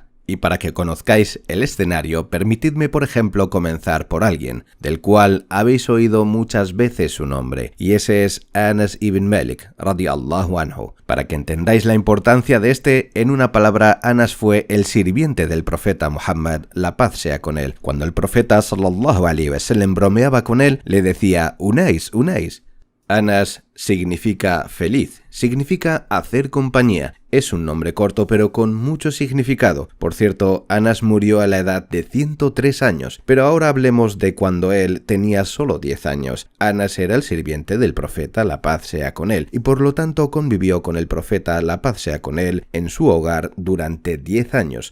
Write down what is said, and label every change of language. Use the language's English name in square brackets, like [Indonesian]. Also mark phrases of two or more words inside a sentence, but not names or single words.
[Spanish] y para que conozcáis el escenario, permitidme por ejemplo comenzar por alguien, del cual habéis oído muchas veces su nombre, y ese es Anas ibn Malik, [Arabic] رضي الله عنه. [Spanish] Para que entendáis la importancia de este, en una palabra, Anas fue el sirviente del profeta Muhammad, la paz sea con él. Cuando el profeta [Arabic] صلى الله عليه وسلم [Spanish] bromeaba con él, le decía: «Unais, Unais». Anas significa feliz, significa hacer compañía. Es un nombre corto pero con mucho significado. Por cierto, Anas murió a la edad de 103 años, pero ahora hablemos de cuando él tenía solo 10 años. Anas era el sirviente del profeta, la paz sea con él, y por lo tanto convivió con el profeta, la paz sea con él, en su hogar durante 10 años.